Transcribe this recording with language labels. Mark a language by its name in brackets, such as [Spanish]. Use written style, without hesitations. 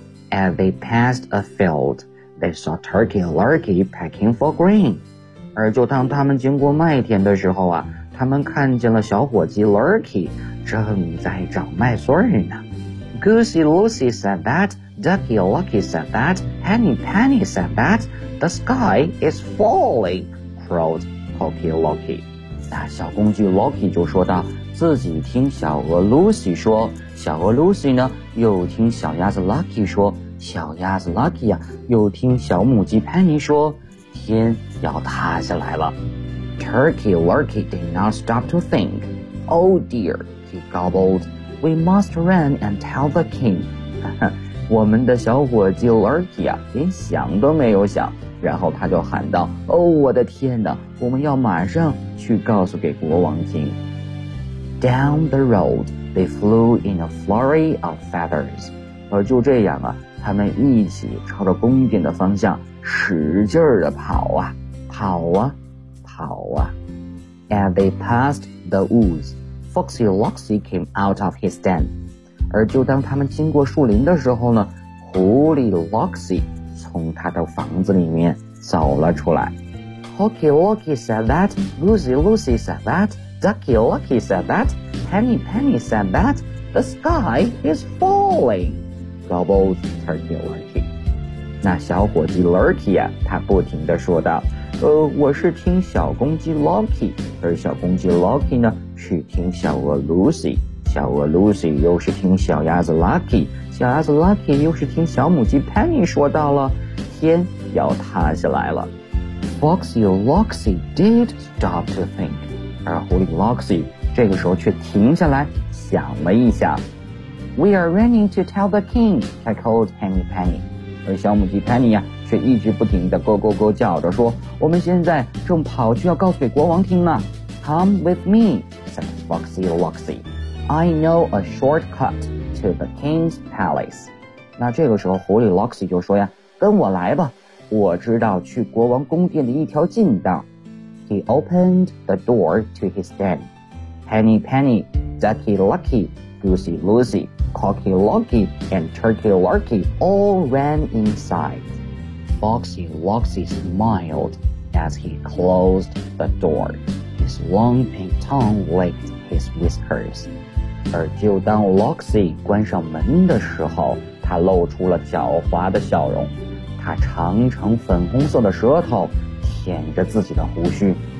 [English] As they passed a field, they saw Turkey Lurkey pecking for grain. [Chinese] 而就当他们经过麦田的时候啊，他们看见了小伙计 Lurkey 正在找麦穗呢。 [English] Goosey Lucy said that, Ducky Lucky said that, Henny Penny said that, the sky is falling, crowed Cocky Locky. [Chinese] 那小公鸡 Locky 就说道，自己听小鹅 Lucy 说，小鹅 Lucy 呢又听小鸭子 Lucky 说，小鸭子 Lucky 啊又听小母鸡 Penny 说，天要塌下来了。 [English] Turkey Lurkey did not stop to think. Oh dear, he gobbled. We must run and tell the king. [Chinese] 我们的小伙计 Lurkey 啊，连想都没有想，然后他就喊道，哦，我的天哪，我们要马上去告诉给国王听。 [English] Down the road, they flew in a flurry of feathers. [Chinese] 而就这样啊，他们一起朝着宫殿的方向使劲儿地跑啊，跑啊，跑啊。 [English] And they passed the woods. Foxy Loxy came out of his den. [Chinese] 而就当他们经过树林的时候呢，狐狸 Loxy 从他的房子里面走了出来。 [English] Hocky Locky said that, Goosey Lucy said that, Ducky Lucky said that, Henny Penny said that, the sky is falling, gobbled Turkey Lurkey. [Chinese] 那小伙计 Lurkey 啊，他不停地说道，我是听小公鸡 Lucky, 而小公鸡 Lucky 呢是听小鹅 Lucy, 小鹅 Lucy 又是听小鸭子 Lucky, 小鸭子 Lucky 又是听小母鸡 Penny 说到了天要塌下来了。 [English] Foxy Loxy did stop to think, [Chinese] 而狐狸 Loxy 这个时候却停下来想了一想。 [English] We are running to tell the king, I called Henny Penny, [Chinese] 而小母鸡 Penny 啊却一直不停地咕咕咕叫着说，我们现在正跑去要告诉给国王听呢。 [English] Come with me, said Foxy Loxy. I know a shortcut to the king's palace. [Chinese] 那这个时候狐狸 Loxy 就说呀，跟我来吧，我知道去国王宫殿的一条近道。 [English] He opened the door to his den. Henny Penny, Ducky Lucky, Goosey Lucy, Cocky Locky, and Turkey Lurkey all ran inside. Foxy Loxy smiled as he closed the door. His long pink tongue licked his whiskers. [Chinese] 而就当 Loxy 关上门的时候，他露出了狡猾的笑容。他长长粉红色的舌头舔着自己的胡须。